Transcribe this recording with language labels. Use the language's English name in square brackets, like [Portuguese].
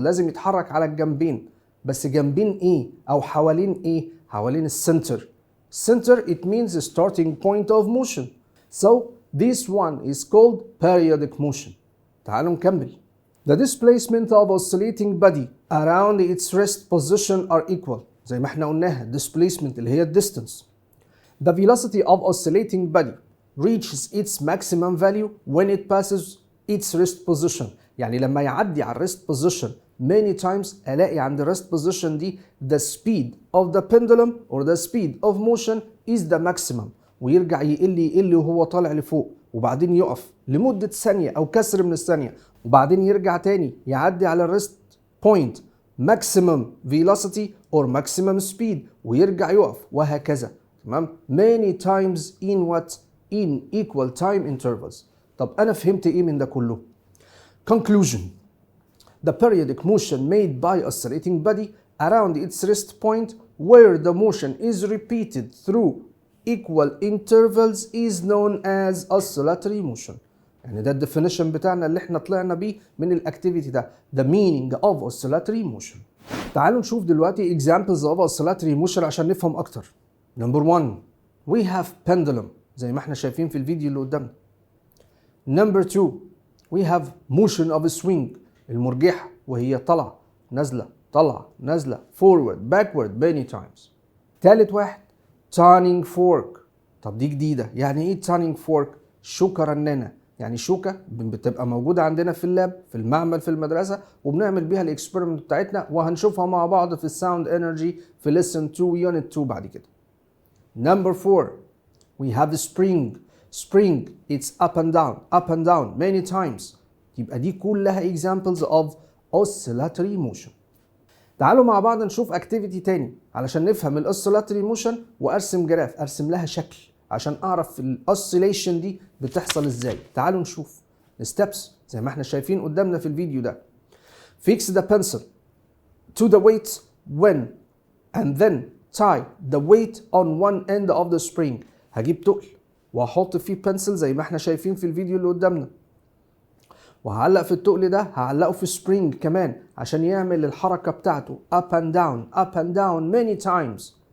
[Arabic] لازم يتحرك على الجنبين. بس جنبين ايه؟ او حوالين ايه؟ حوالين السنتر. [English] Center it means the starting point of motion. So this one is called periodic motion. [Arabic] تعالوا نكمل. [English] The displacement of oscillating body around its rest position are equal. [Arabic] زي ما احنا قلناها displacement اللي هي distance. [English] The velocity of oscillating body reaches its maximum value when it passes its rest position. [Arabic] يعني لما يعدي على [English] rest position many times [Arabic] الاقي عند [English] rest position دي the speed of the pendulum or the speed of motion is the maximum. [Arabic] ويرجع يقل وهو طالع لفوق، وبعدين يقف لمدة ثانية أو كسر من الثانية، وبعدين يرجع تاني يعدي على الريست بوينت [English] maximum velocity or maximum speed [Arabic] ويرجع يقف، وهكذا. تمام؟ [English] many times in what? in equal time intervals. [Arabic] طب أنا فهمت إيه من ده كله؟ Conclusion. [English] The periodic motion made by oscillating body around its rest point where the motion is repeated through equal intervals is known as oscillatory motion. [Arabic] يعني ده الديفينيشن بتاعنا اللي احنا طلعنا بيه من الاكتيفيتي ده. [English] The meaning of oscillatory motion. [Arabic] تعالوا نشوف دلوقتي [English] examples of oscillatory motion [Arabic] عشان نفهم اكتر. [English] Number 1 we have pendulum [Arabic] زي ما احنا شايفين في الفيديو اللي قدامنا. [English] Number 2 we have motion of a swing. [Arabic] المرجحة وهي طالعة نازلة [English] forward backward many times. [Arabic] ثالث واحد turning fork. طب دي جديدة. يعني ايه turning fork؟ شوكة رنانة. يعني شوكة بتبقى موجودة عندنا في اللاب في المعمل في المدرسة، وبنعمل بيها الاكسبيرمنت بتاعتنا، وهنشوفها مع بعض في الساوند انرجي في [English] lesson 2 unit 2 [Arabic] بعد كده. [English] Number 4 we have spring it's up and down many times. [Arabic] يبقى دي كلها [English] examples of oscillatory motion. [Arabic] تعالوا مع بعض نشوف اكتيفيتي تاني علشان نفهم الاوسيلاتوري موشن، وارسم جراف، ارسم لها شكل عشان اعرف الاوسيليشن دي بتحصل ازاي. تعالوا نشوف الستبس زي ما احنا شايفين قدامنا في الفيديو ده. [English] Fix the pencil to the weight when and then tie the weight on one end of the spring. [Arabic] هجيب تقل وهحط فيه بنسل زي ما احنا شايفين في الفيديو اللي قدامنا، وهعلق في التقل ده هعلقه في سبرينج كمان عشان يعمل الحركة بتاعته [English] up and down many times.